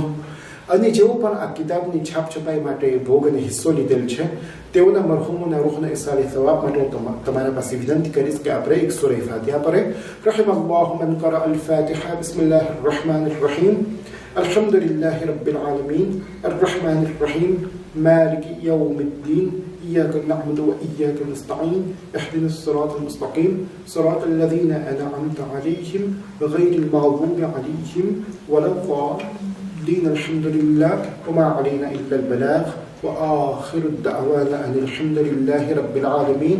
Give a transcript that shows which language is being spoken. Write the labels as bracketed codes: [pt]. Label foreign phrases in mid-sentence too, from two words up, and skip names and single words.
[gu] અને જેઓ પણ આ કિતાબની છાપ છપાઈ માટે ભોગ અને હિસ્સો લીધેલ છે તેઓના મરહૂમોના રૂહના ઇસાલે સવાબ માટે હું તમારા પાસે વિનંતી કરીશ કે આપણે એક સૂરા ફાતિહા પઢે. [ar] رحم الله من قرأ الفاتحة. بسم الله الرحمن الرحيم. الحمد لله رب العالمين الرحمن الرحيم مالك يوم الدين إياك نعبد وإياك نستعين اهدنا الصراط المستقيم صراط الذين أنعمت عليهم غير المغضوب عليهم ولا الضالين. الحمد لله وما علينا إلا البلاغ وآخر الدعوانا أن الحمد لله رب العالمين.